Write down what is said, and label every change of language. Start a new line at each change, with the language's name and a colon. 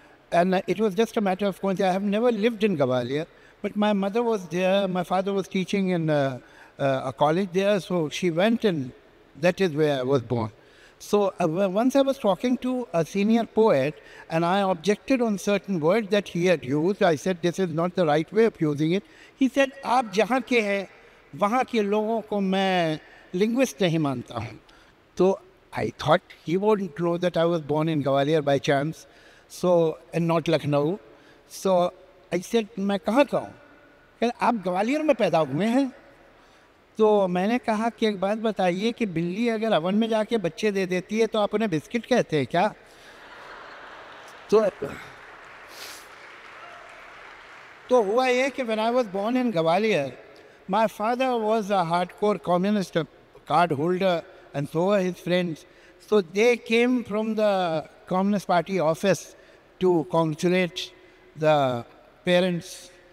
English: And it was just a matter of coincidence. I have never lived in Gwalior, but my mother was there. My father was teaching in a college there, so she went, and that is where I was born. So once I was talking to a senior poet and I objected on certain words that he had used. I said, this is not the right way of using it. He said,
Hindi: आप जहाँ के हैं वहाँ के लोगों को मैं linguist नहीं मानता हूँ.
English: So I thought he wouldn't know that I was born in Gwalior by chance, so, and not Lucknow. So I said,
Hindi: मैं कहाँ का हूँ? कहते आप ग्वालियर में पैदा हुए हैं. तो मैंने कहा कि एक बात बताइए कि बिल्ली अगर अवन में जाके बच्चे दे देती है तो आप उन्हें बिस्किट कहते हैं क्या? तो हुआ ये कि
English: when I was born in Gwalior, my father was a hardcore communist card holder, and so were his friends. So they came from the Communist Party office to congratulate the parents.